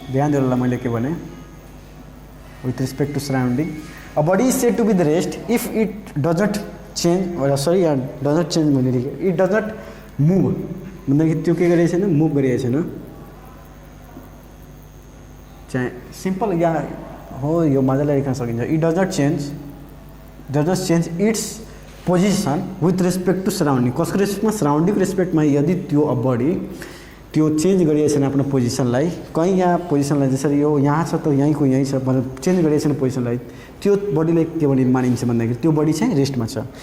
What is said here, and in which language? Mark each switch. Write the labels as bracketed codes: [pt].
[ne] ध्यान दिनु होला, मैले के भने [en] with respect to surrounding। A body is said to be the rest if it does not change, भने it does not move [ne] भन्दाखेरि त्यो के गरिएको छैन, [en] Move गरिएको छैन। [ne] चाहिँ सिम्पल यहाँ हो, यो मजाले लेख्न सकिन्छ। [en] It does not change its position with respect to surrounding. [ne] कसको रेस्पेक्टमा, सराउन्डिङको रेस्पेक्टमा यदि त्यो बडी त्यो चेन्ज गरिएको छैन आफ्नो पोजिसनलाई, कहीँ यहाँ पोजिसनलाई, जसरी यो यहाँ छ त यहीँको यहीँ छ, मतलब चेन्ज गरिएको छैन पोजिसनलाई, त्यो बडीलाई के भने मानिन्छ भन्दाखेरि त्यो बडी चाहिँ रेस्टमा छ।